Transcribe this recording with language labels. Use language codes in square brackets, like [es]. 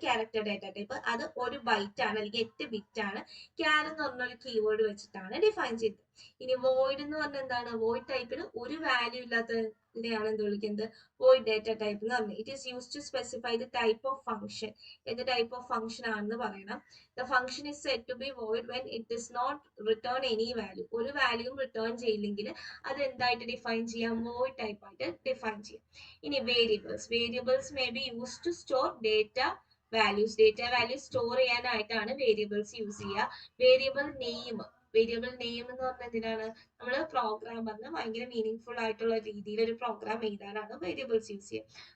[ml] Character data type അത് 1 byte ആണ്, അല്ലെങ്കിൽ 8 bit ആണ്. ക്യാർ എന്ന് പറഞ്ഞൊരു കീവേഡ് വെച്ചിട്ടാണ് ഡിഫൈൻ ചെയ്തത്. ഇനി വോയിഡ് എന്ന് പറഞ്ഞാൽ എന്താണ്, വോയിഡ് ടൈപ്പിന് ഒരു വാല്യൂ ഇല്ലാത്തതിനെയാണ് എന്ത് വിളിക്കുന്നത്, വോയിഡ് ഡേറ്റ ടൈപ്പ് എന്ന് പറഞ്ഞത്. [en] It is use to specify the type of function. [ml] എന്ത് ടൈപ്പ് ഓഫ് ഫംഗ്ഷൻ ആണെന്ന് പറയണം. [en] The function is said to be void when it does not return any value. [ml] ഒരു വാല്യൂം return ചെയ്യില്ലെങ്കിൽ അത് എന്തായിട്ട് ഡിഫൈൻ ചെയ്യാം, void type ആയിട്ട് ഡിഫൈൻ ചെയ്യാം. ഇനി variables. [en] Variables may be use to store data values. [ml] Data values store ചെയ്യാനായിട്ടാണ് variables use ചെയ്യുക. Variable name. Variable name എന്ന് പറഞ്ഞാൽ എന്തിനാണ്, നമ്മൾ പ്രോഗ്രാമറിന് ഭയങ്കര മീനിങ് ഫുൾ ആയിട്ടുള്ള രീതിയിൽ ഒരു പ്രോഗ്രാം എഴുതാനാണ് വേരിയബിൾസ് യൂസ് ചെയ്യുക.